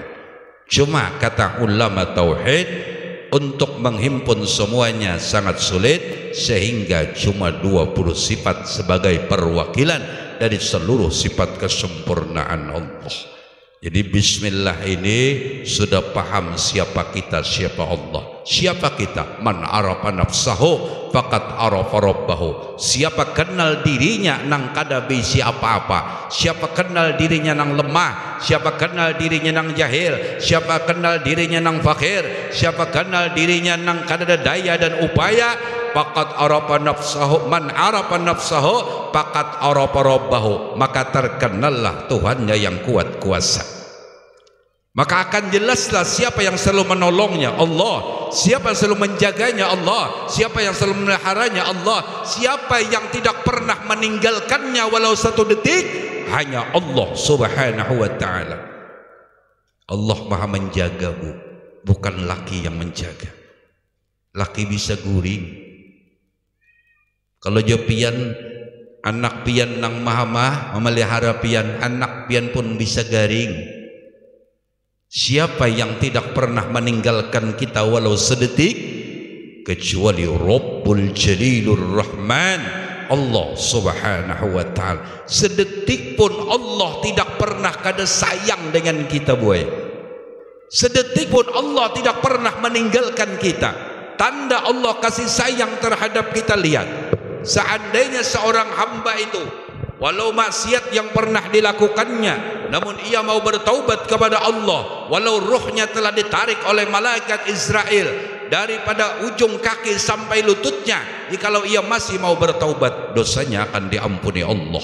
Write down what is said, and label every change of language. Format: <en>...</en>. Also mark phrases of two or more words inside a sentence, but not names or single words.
<id>Cuma kata ulama tauhid, untuk menghimpun semuanya sangat sulit, sehingga cuma 20 sifat sebagai perwakilan dari seluruh sifat kesempurnaan Allah. Jadi Bismillah ini sudah paham siapa kita, siapa Allah. Siapa kita?</id> <ar>من عرف نفسه فقد عرف ربه.</ar> <bjn>Siapa kenal dirinya nang kada bisi apa-apa. Siapa kenal dirinya nang lemah. Siapa kenal dirinya nang jahil. Siapa kenal dirinya nang fakir. Siapa kenal dirinya nang kada ada daya dan upaya.</bjn> <ar>فقد عرف نفسه. من عرف نفسه فقد عرف ربه.</ar> <id>Maka terkenallah Tuhannya yang kuat kuasa. Maka akan jelaslah siapa yang selalu menolongnya, Allah. Siapa yang selalu menjaganya, Allah. Siapa yang selalu memeliharanya, Allah. Siapa yang tidak pernah meninggalkannya walau satu detik, hanya Allah</id> <ar>سبحانه وتعالى.</ar> <id>Allah maha menjaga, bu, bukan laki yang menjaga.</id> <bjn>Laki bisa guring. Kalau jo pian, anak pian nang maha memelihara pian, anak pian pun bisa garing.</bjn> <id>Siapa yang tidak pernah meninggalkan kita walau sedetik, kecuali</id> <ar>رب الجليل الرحمن,</ar> <id>Allah</id> <ar>سبحانه وتعالى.</ar> <id>Sedetik pun Allah tidak pernah kada sayang dengan kita, boy. Sedetik pun Allah tidak pernah meninggalkan kita. Tanda Allah kasih sayang terhadap kita, lihat. Seandainya seorang hamba itu walau maksiat yang pernah dilakukannya, namun ia mau bertaubat kepada Allah, walau ruhnya telah ditarik oleh malaikat Israel daripada ujung kaki sampai lututnya, jikalau ia masih mau bertaubat, dosanya akan diampuni Allah.</id>